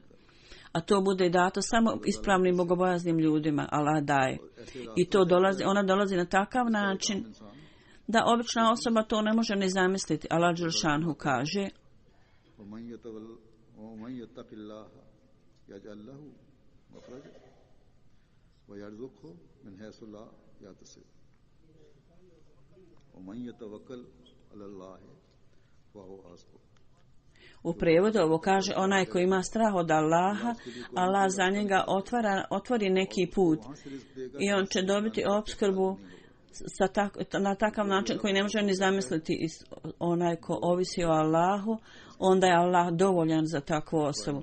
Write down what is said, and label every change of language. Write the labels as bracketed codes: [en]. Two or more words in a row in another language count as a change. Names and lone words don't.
[bs] A to bude dato samo ispravnim bogobojaznim ljudima, Allah daje. I to ona dolazi na takav način da obična osoba to ne može ni zamisliti. Allah dželešanuhu kaže, [ar] مخرجا ويرزقه من حيث لا يحتسب ومن يتوكل على الله فهو حسبه. [bs] U prijevodu ovo kaže: onaj koji ima strah od Allaha, Allah za njega otvori neki put i on će dobiti opskrbu na takav način koji ne može ni zamisliti. Onaj ko ovisi o Allahu, onda je Allah dovoljan za takvu osobu.